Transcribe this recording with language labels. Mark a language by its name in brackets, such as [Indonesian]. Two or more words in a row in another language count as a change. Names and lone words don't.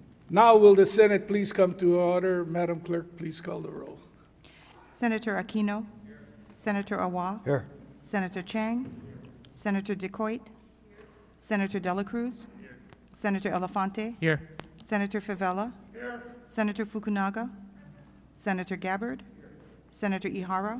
[English] Now will the Senate please come to order? Madam Clerk, please call the roll. Senator Aquino. Senator Awa. Here. Senator Chang. Senator DeCoit. Senator Dela Cruz. Senator Elefante. Here. Senator Favela. Senator Fukunaga. Senator Gabbard. Senator Ihara.